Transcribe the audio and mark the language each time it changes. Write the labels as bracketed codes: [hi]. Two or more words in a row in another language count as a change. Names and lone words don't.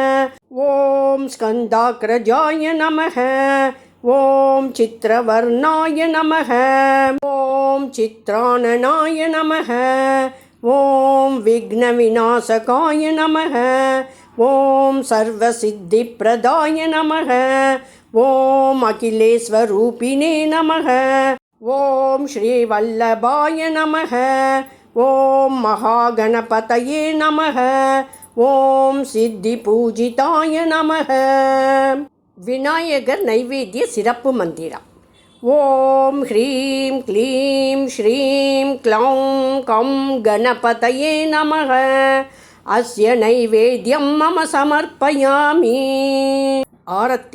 [sa] ॐ स्कन्दाग्रजाय नमः ॐ चित्रवर्णाय नमः ॐ चित्राननाय नमः ॐ विघ्नविनाशकाय नमः ॐ सर्वसिद्धिप्रदाय नमः ॐ अखिलेश्वरूपिणे नमः ॐ श्रीवल्लभाय नमः ॐ महागणपतये नमः ॐ सिद्धिपूजिताय नमः। [ta] விநாயகர் நைவேத்திய சிறப்பு மந்திரம். [sa] ओम् ह्रीम् क्लीम् श्रीम् क्लौम् गम् गणपतये नमः अस्य नैवेद्यम् मम समर्पयामि. [ta] ஆரத்தி.